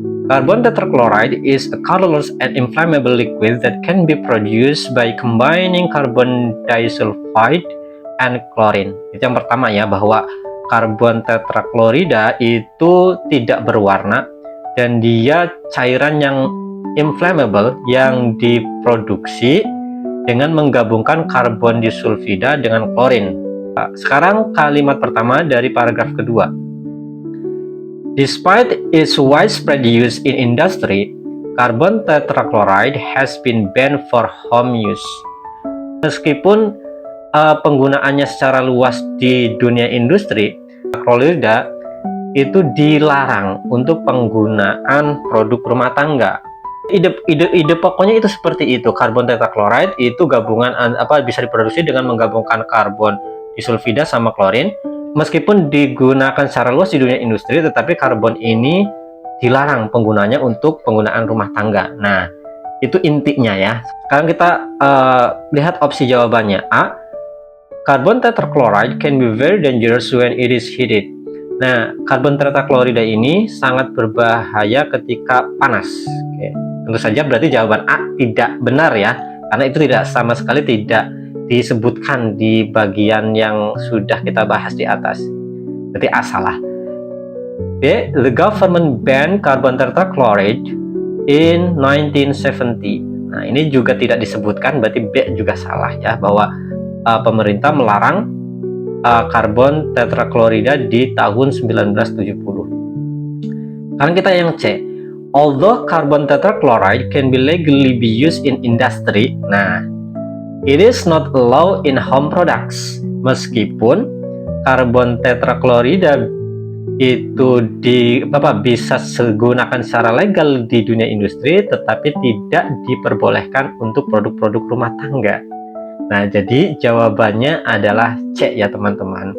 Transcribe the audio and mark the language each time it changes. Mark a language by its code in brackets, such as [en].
[en] Carbon tetrachloride is a colorless and inflammable liquid that can be produced by combining carbon disulfide and chlorine. [id] Itu yang pertama ya, bahwa karbon tetrachlorida itu tidak berwarna dan dia cairan yang inflammable yang diproduksi dengan menggabungkan karbon disulfida dengan klorin. Sekarang kalimat pertama dari paragraf kedua. [en] Despite its widespread use in industry, carbon tetrachloride has been banned for home use. [id] Meskipun penggunaannya secara luas di dunia industri, chlorida itu dilarang untuk penggunaan produk rumah tangga. Ide pokoknya itu seperti itu. Karbon tetrachloride itu gabungan bisa diproduksi dengan menggabungkan karbon disulfida sama klorin. Meskipun digunakan secara luas di dunia industri, tetapi karbon ini dilarang penggunanya untuk penggunaan rumah tangga. Nah, itu intinya ya. Sekarang kita lihat opsi jawabannya. [en] A, carbon tetrachloride can be very dangerous when it is heated. [id] Nah, karbon tetrachlorida ini sangat berbahaya ketika panas. Oke. Tentu saja berarti jawaban A tidak benar ya, karena itu tidak sama sekali tidak disebutkan di bagian yang sudah kita bahas di atas. Berarti A salah. [en] B, the government banned carbon tetrachloride in 1970. [id] Nah, ini juga tidak disebutkan, berarti B juga salah ya, bahwa pemerintah melarang karbon tetrachlorida di tahun 1970. Sekarang kita yang C. [en] Although carbon tetrachloride can be legally be used in industry, nah, it is not allowed in home products. [id] Meskipun karbon tetrachlorida itu bisa digunakan secara legal di dunia industri, tetapi tidak diperbolehkan untuk produk-produk rumah tangga. Nah, jadi jawabannya adalah C ya teman-teman.